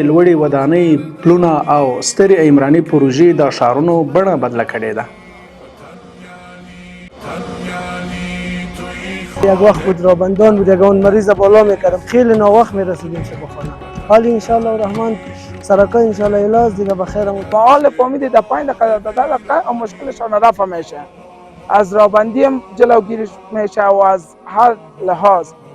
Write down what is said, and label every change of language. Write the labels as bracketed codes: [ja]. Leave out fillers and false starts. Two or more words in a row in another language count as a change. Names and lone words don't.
[ps] لوړې ودانۍ، پلونه او سترې عمراني پروژې د ښارونو بڼه بدله کړې ده. [fa] یک وقت بود رابندان بود، یک اون مریض بالا میکردم، خیلی ناوقت میرسیدیم شب خانه. حالی انشالله الرحمن سرکای انشالله علاج دیگه بخیر بود. با حال فامیلی در 5 دقیقه دقیقه مشکلشان رفع میشه، از رابندی هم جلوگیری میشه و از هر لحاظ.